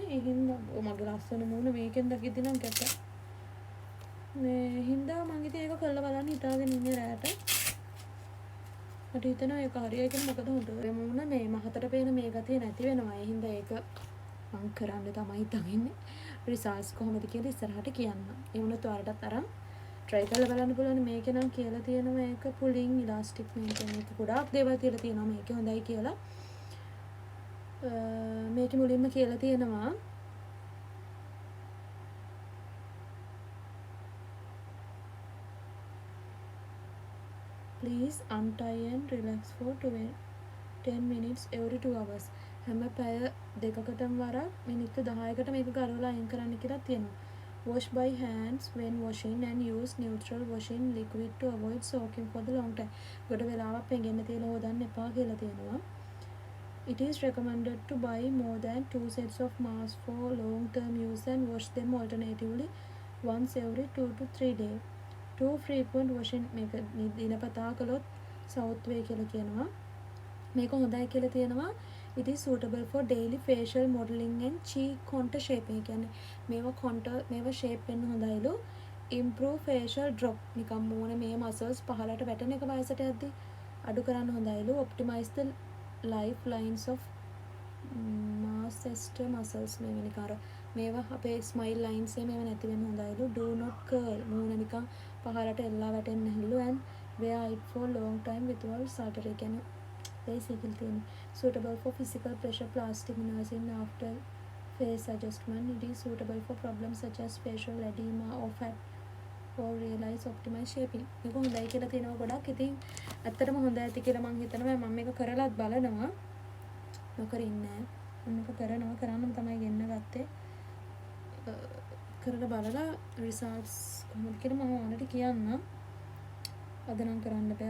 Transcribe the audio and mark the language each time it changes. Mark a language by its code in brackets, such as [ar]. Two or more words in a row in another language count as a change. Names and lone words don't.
[si] ඒ හින්දා මගේ ලස්සන මූණ මේකෙන් දකිද්දි නම් කැත. මේ හින්දා මම ඉතින් ඒක කරලා බලන්න හිතාගෙන ඉන්නේ රැට. මට හිතෙනවා ඒක හරියයි කියලා. මොකද හොඳ මේ මූණ මේ මහතට පේන මේ ගතිය නැති වෙනවා. ඒ හින්දා ඒක මම කරන්න තමයි හිතන්නේ. රිසල්ට්ස් කොහොමද කියලා ඉස්සරහට කියන්න. ඒ වුණත් ඔයාලටත් අරන් try කරලා බලන්න පුළුවන්. මේකේ නම් කියලා තියෙනවා ඒක [en] pulling elastic maintain [si] එක ගොඩාක් දේවල් කියලා තියෙනවා මේකේ හොඳයි කියලා. මේකේ මුලින්ම කියලා තියෙනවා [en] please untie and relax for 10 minutes every 2 hours. [si] හැම පැය දෙකකටම වරක් මිනිත්තු 10කට මේක ගලවලා අයින් කරන්න කියලා තියෙනවා. [en] Wash by hands when washing and use neutral washing liquid to avoid soaking for the long time. [si] ගොඩ වෙලාවක් පෙඟෙන්න තියලා හොදන්න එපා කියලා තියෙනවා. [en] It is recommended to buy more than 2 sets of masks for long term use and wash them alternatively once every 2 to 3 days. Too frequent washing [si] මේක දිනපතා කළොත් සවුත් වේ කියලා කියනවා. මේක හොඳයි කියලා තියෙනවා. [en] It is suitable for daily facial modeling and cheek contour shaping. [si] කියන්නේ මේවා shape වෙන්න හොඳයිලු. [en] Improve facial drop. [si] නිකම් මූණ මේ muscles පහලට වැටෙන එක වයසට යද්දි අඩු කරන්න හොඳයිලු. [en] Optimize the life lines of masseter muscles. [si] මේවා නිකන් මේවා අපේ [en] smile lines [si] මේවා නැති වෙන්න හොඳයිලු. [en] Do not curl. [si] මූණ නිකන් පහලට එල්ලා වැටෙන්නේ නැහැලු. [en] And wear it for long time without surgery. කියන්නේ basically තියෙන්නේ suitable for physical pressure plastic nursing after face adjustment. It is suitable for problems such as facial edema or fat or realize optimize shaping. [si] මේක හොඳයි කියලා තියෙනවා ගොඩක්. ඉතින් ඇත්තටම හොඳ ඇති කියලා මම හිතනවා. මම මේක කරලාත් බලනවා. නොකර ඉන්නේ නැහැ. මම මේක කරන්නම තමයි ගෙන්න ගත්තේ. කරලා බලලා results කොහොමද කියලා මම ඔයාලට කියන්නම්. අද නම් කරන්න බෑ.